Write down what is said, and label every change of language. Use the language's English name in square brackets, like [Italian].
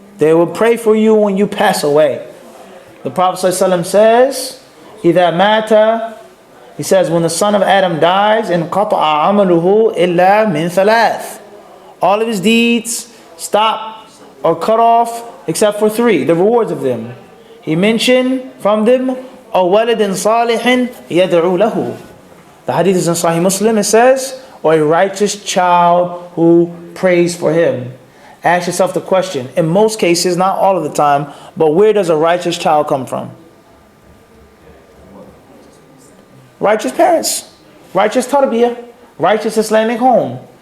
[English] They will pray for you when you pass away. The Prophet ﷺ says, [Arabic] إِذَا مَاتَ, [English] he says, when the son of Adam dies, [Arabic] إِنْ قَطَعَ عَمَلُهُ إِلَّا مِنْ ثَلَاثٍ. [English] All of his deeds stop or cut off except for three, the rewards of them. He mentioned from them, [Arabic] أَوْ وَلَدٍ صَالِحٍ يَدْعُو لَهُ. [English] The hadith is in Sahih Muslim, it says, or a righteous child who prays for him. Ask yourself the question, in most cases, not all of the time, but where does a righteous child come from? Righteous parents, righteous tarbiyyah, righteous Islamic home.